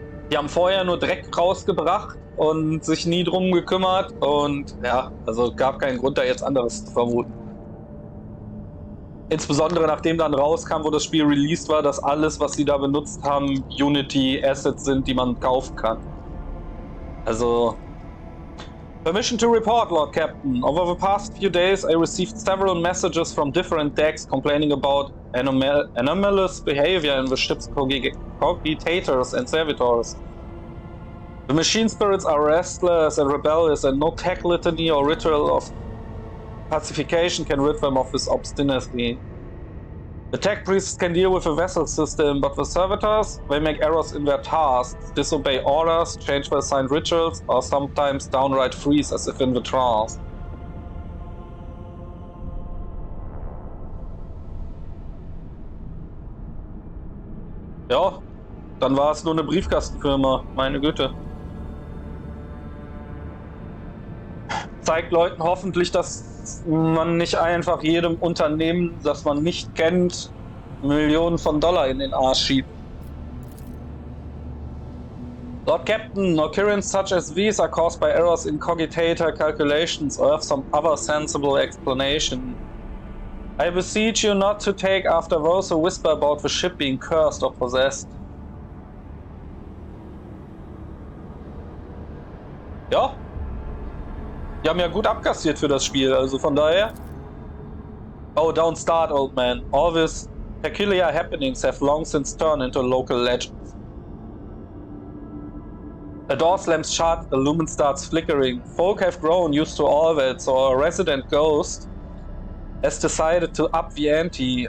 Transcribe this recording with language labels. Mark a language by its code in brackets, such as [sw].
[de] Die haben vorher nur Dreck rausgebracht und sich nie drum gekümmert. Und ja, also gab keinen Grund, da jetzt anderes zu vermuten. Insbesondere nachdem dann rauskam, wo das Spiel released war, dass alles, was sie da benutzt haben, Unity-Assets sind, die man kaufen kann. [en] Also... Permission to report, Lord Captain. Over the past few days, I received several messages from different decks complaining about anomalous behavior in the ship's cogitators and servitors. The machine spirits are restless and rebellious, and no tech litany or ritual of pacification can rid them of this obstinacy. The tech priests can deal with the vessel system, but the servitors, they make errors in their tasks, disobey orders, change their assigned rituals, or sometimes downright freeze as if in the trance. [de] Ja, dann war es nur eine Briefkastenfirma, meine Güte. Zeigt Leuten hoffentlich, dass man nicht einfach jedem Unternehmen, das man nicht kennt, Millionen von Dollar in den Arsch schiebt. [en] Lord Captain, occurrences such as these are caused by errors in cogitator calculations or have some other sensible explanation. I beseech you not to take after those who whisper about the ship being cursed or possessed. [de] Ja. Die haben ja gut abkassiert für das Spiel, also von daher. [en] Oh, don't start, old man. All these peculiar happenings have long since turned into local legends. A door slams shut, a lumen starts flickering. Folk have grown used to all that, so a resident ghost has decided to up the ante.